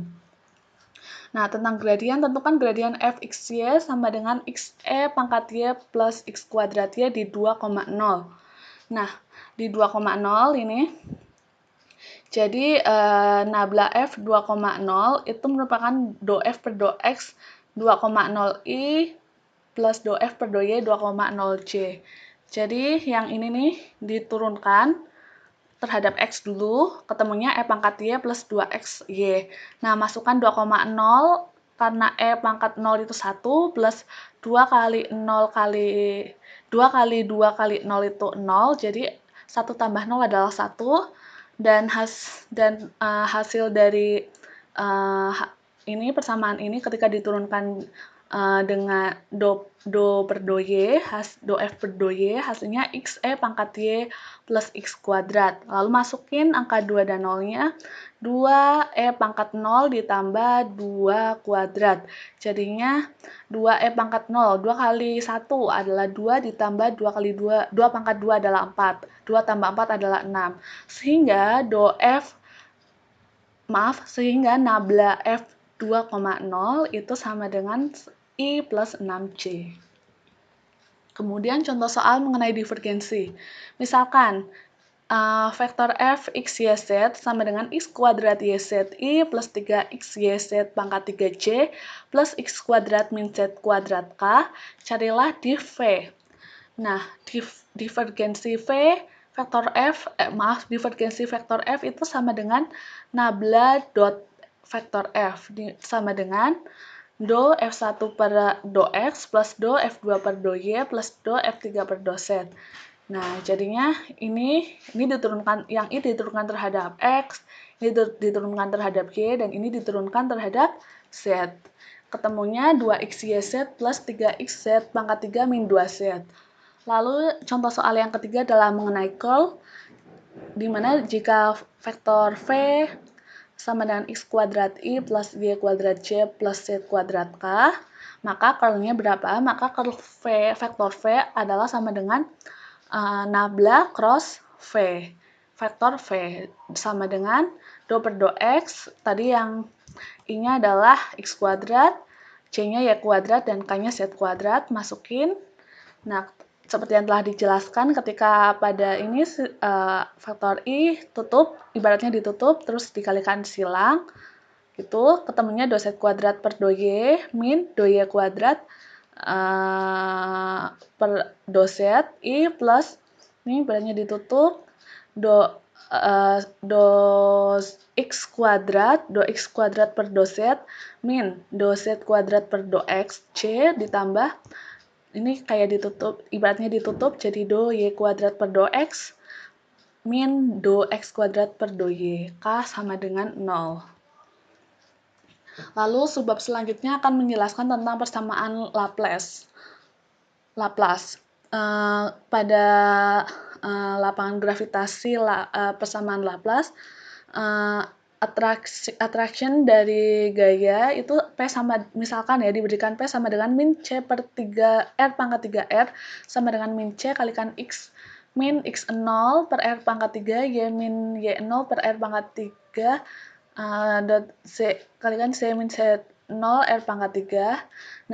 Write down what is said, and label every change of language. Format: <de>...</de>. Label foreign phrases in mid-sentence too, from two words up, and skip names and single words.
<id>Nah, tentang gradien tentukan gradien fxy sama dengan xe pangkat y plus x kuadrat y di 2,0. Nah, di 2,0 ini jadi nabla f 2,0 itu merupakan do f per do x 2,0 i plus do f per do y 2,0 c. Jadi yang ini nih diturunkan terhadap x dulu, ketemunya e pangkat y plus 2x y. Nah, masukkan 2,0 karena e pangkat 0 itu 1 plus 2 kali 0 kali 2 kali 2 kali 0 itu 0, jadi 1 tambah 0 adalah 1 dan hasil dari ini persamaan ini ketika diturunkan dengan do per do y, do f per do y, hasilnya xe pangkat y plus x kuadrat. Lalu masukin angka 2 dan 0-nya, 2e pangkat 0 ditambah 2 kuadrat. Jadinya 2e pangkat 0, 2 kali 1 adalah 2 ditambah 2 kali 2, 2 pangkat 2 adalah 4, 2 tambah 4 adalah 6. Sehingga sehingga nabla f 2,0 itu sama dengan I plus 6C. Kemudian contoh soal mengenai divergensi. Misalkan vektor f x, y, z sama dengan x kuadrat y, z, i plus 3x, y, z pangkat 3c plus x kuadrat min z kuadrat k. Carilah div v. Nah, divergensi divergensi vektor f itu sama dengan nabla dot vektor f sama dengan do f1 per do x plus do f2 per do y plus do f3 per do z. Nah, jadinya ini diturunkan, yang ini diturunkan terhadap x, ini diturunkan terhadap y, dan ini diturunkan terhadap z. Ketemunya 2xyz plus 3xz pangkat 3 min 2z. Lalu contoh soal yang ketiga adalah mengenai curl, di mana jika vektor v sama dengan x kuadrat i plus y kuadrat c plus z kuadrat k, maka curlnya berapa? Maka curl vektor v adalah sama dengan nabla cross v. Vektor v sama dengan do per do x, tadi yang i-nya adalah x kuadrat, c-nya y kuadrat, dan k-nya z kuadrat, masukin. Nah, seperti yang telah dijelaskan ketika pada ini faktor i ibaratnya ditutup, terus dikalikan silang, gitu, ketemunya do z kuadrat per do y min do y kuadrat per do z i plus, ini ibaratnya ditutup, do x kuadrat per do z min do z kuadrat per do x c ditambah ini kayak ditutup, ibaratnya ditutup jadi do y kuadrat per do x min do x kuadrat per do y, k sama dengan 0. Lalu subbab selanjutnya akan menjelaskan tentang persamaan Laplace. Pada lapangan gravitasi persamaan Laplace, attraction dari gaya itu P sama, misalkan ya diberikan P sama dengan min C per 3 R pangkat 3R sama dengan min C kalikan X min X0 per R pangkat 3 Y min Y0 per R pangkat 3 dot C kalikan C min C0 R pangkat 3.</id>